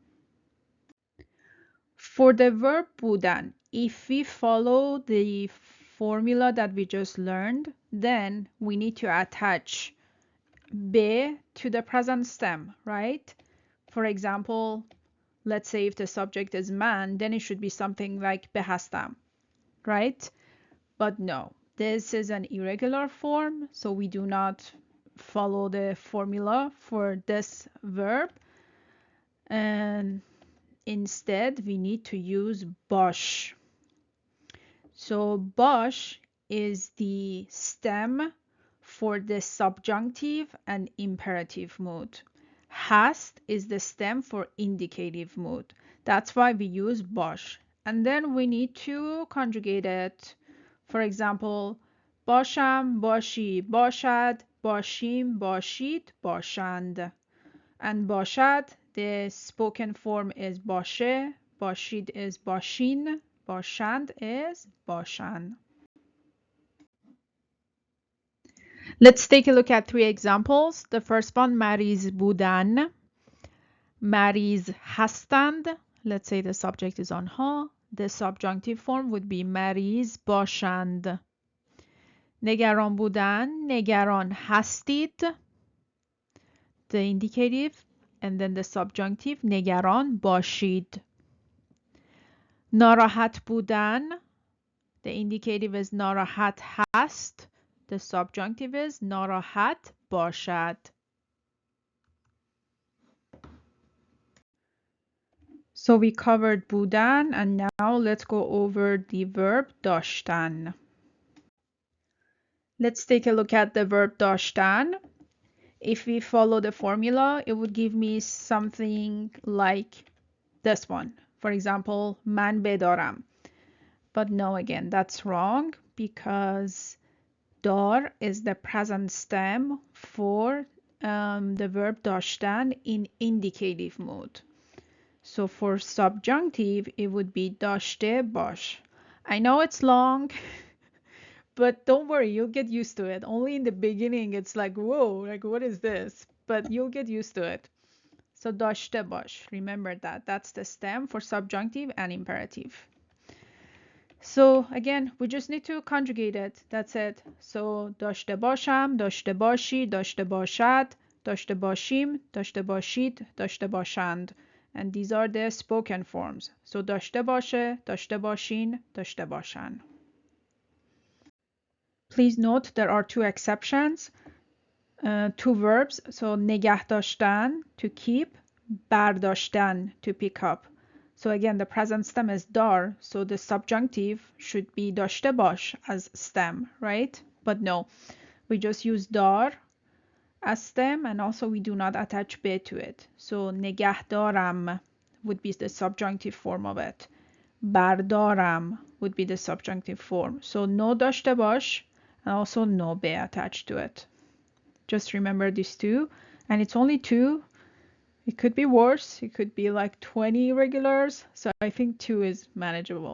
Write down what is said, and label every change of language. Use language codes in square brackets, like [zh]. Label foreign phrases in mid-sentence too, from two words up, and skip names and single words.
[en] For the verb بودن, if we follow the formula that we just learned, then we need to attach be to the present stem, right? For example, let's say if the subject is man, then it should be something like [fa] به هستم, [en] right? But no, this is an irregular form, so we do not follow the formula for this verb. And instead, we need to use باش. So باش is the stem for the subjunctive and imperative mood. Hast is the stem for indicative mood. That's why we use باش. And then we need to conjugate it. For example, [fa] باشم، باشی، باشد، باشیم، باشید، باشند. [en] And باشد, the spoken form is باشه, باشید is باشین, باشند is باشن. Let's take a look at 3 examples. The first one, [fa] مریض بودن, مریض هستند. [en] Let's say the subject is آنها. The subjunctive form would be [fa] مریض باشند. نگران بودن, نگران هستید. [en] The indicative and then the subjunctive, [fa] نگران باشید. ناراحت بودن, [en] the indicative is [fa] ناراحت هست. [en] The subjunctive is [fa] ناراحت باشد. [en] So we covered بودن, and now let's go over the verb داشتن. Let's take a look at the verb داشتن. If we follow the formula, it would give me something like this one. For example, [fa] من بدارم. [en] But no, again, that's wrong because دار is the present stem for the verb داشتن in indicative mood. So for subjunctive, it would be [fa] داشته باش. [en] I know it's long, but don't worry, you'll get used to it. Only in the beginning, it's like, whoa, like what is this? But you'll get used to it. So [fa] داشته باش, [en] remember that. That's the stem for subjunctive and imperative. So again, we just need to conjugate it. That's it. [fa] So داشته باشم, داشته باشی, داشته باشد, داشته باشیم, داشته باشید, داشته باشند. [en] And these are the spoken forms. [fa] So داشته باشه, داشته باشین, داشته باشن. [en] Please note there are 2 exceptions. 2 verbs. So [fa] نگه داشتن, [en] to keep, برداشتن, to pick up. So again, the present stem is dar, so the subjunctive should be [fa] داشته باش [en] as stem, right? But no, we just use dar as stem, and also we do not attach be to it. So [fa] نگه دارم [en] would be the subjunctive form of it. بردارم would be the subjunctive form. So no [fa] داشته باش, [en] and also no be attached to it. Just remember these 2, and it's only 2. It could be worse. It could be like 20 irregulars. So I think 2 is manageable.